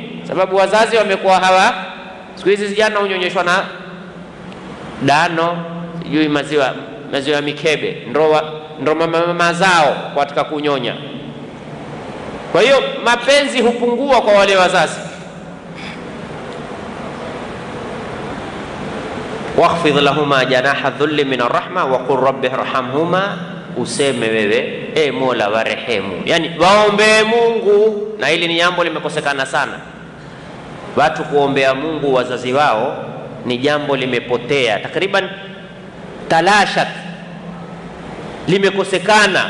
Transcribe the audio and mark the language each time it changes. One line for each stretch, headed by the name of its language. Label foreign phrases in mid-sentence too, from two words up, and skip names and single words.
Swahili: Sababu wazazi wamekuwa siku hizi vijana unyonyeshwa na dano, sijui maziwa mikebe, ndo mama zao katika kunyonya. Kwa hiyo mapenzi hupungua kwa wale wazazi.
Arabic: واخفض لهما جناح الذل من الرحمة وقل رب ارحمهما
Swahili: useme wewe Mola warehemu, yani waombee Mungu. Na hili ni jambo limekosekana sana, watu kuombea Mungu wazazi wao ni jambo limepotea, takriban talashat, limekosekana.